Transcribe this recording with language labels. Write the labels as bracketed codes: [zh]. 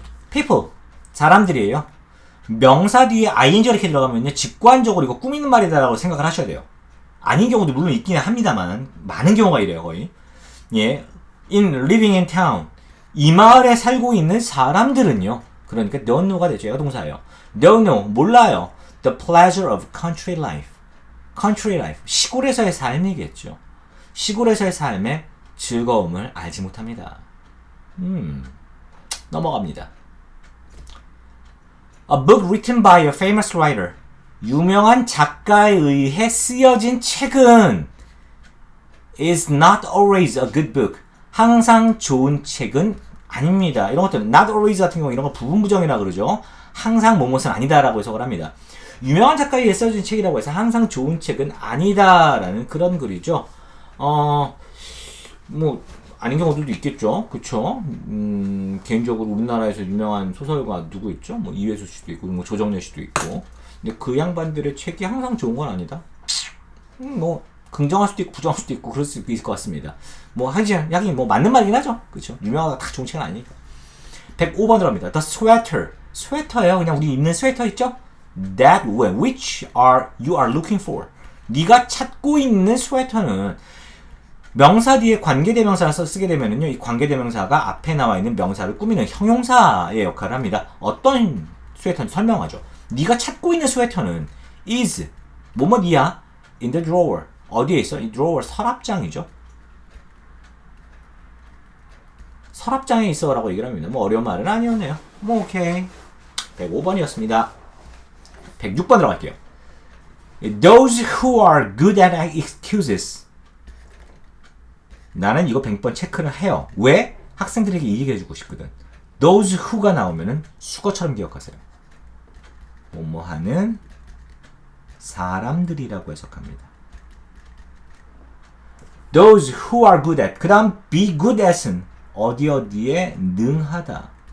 [ko] people, 사람들이에요. 명사 뒤에 ing가 이렇게 들어가면요, 직관적으로 이거 꾸미는 말이다라고 생각을 하셔야 돼요. 아닌 경우도 물론 있기는 합니다만 많은 경우가 이래요. 거의. [en] in living in town, [ko] 이 마을에 살고 있는 사람들은요, 그러니까 don't know가 되죠. 얘가 동사예요. [en] don't know, 몰라요. the pleasure of country life. [ko] country life, 시골에서의 삶이겠죠. 시골에서의 삶의 즐거움을 알지 못합니다. 넘어갑니다. [en] A book written by a famous writer. [ko] 유명한 작가에 의해 쓰여진 책은 [en] is not always a good book. [ko] 항상 좋은 책은 아닙니다. 이런 것들은 not always 같은 경우 이런 거 부분부정이라 그러죠. 항상 뭐뭇은 아니다라고 해석을 합니다. 유명한 작가에 의해 쓰여진 책이라고 해서 항상 좋은 책은 아니다라는 그런 글이죠. 뭐 아닌 경우들도 있겠죠. 그쵸? 개인적으로 우리나라에서 유명한 소설가 누구 있죠? 뭐 이회수 씨도 있고, 뭐 조정래 씨도 있고. 근데 그 양반들의 책이 항상 좋은 건 아니다. 뭐 긍정할 수도 있고 부정할 수도 있고 그럴 수도 있을 것 같습니다. 뭐 하긴 뭐 맞는 말이긴 하죠. 그렇죠? 유명하다 다 좋은 책은 아니니까. 105번 들어갑니다. The sweater. 스웨터예요. 그냥 우리 입는 스웨터 있죠? [en] That one which you are looking for. [ko] 네가 찾고 있는 스웨터는 명사 뒤에 관계대명사를 쓰게 되면은요, 이 관계대명사가 앞에 나와 있는 명사를 꾸미는 형용사의 역할을 합니다. 어떤 스웨터인지 설명하죠. 네가 찾고 있는 스웨터는 is 뭐뭐니야 [en] in the drawer. [ko] 어디에 있어? 이 drawer 서랍장이죠. 서랍장에 있어라고 얘기를 합니다. 뭐 어려운 말은 아니었네요. 뭐 오케이. 105번이었습니다. 106번 들어갈게요. [en] Those who are good at excuses. [ko] 나는 이거 100번 체크를 해요. 왜? 학생들에게 이 얘기 해주고 싶거든. Those who가 나오면은 수거처럼 기억하세요. 뭐뭐 하는 사람들이라고 해석합니다. [en] Those who are good at. 그 다음 be good at은 어디에 능하다.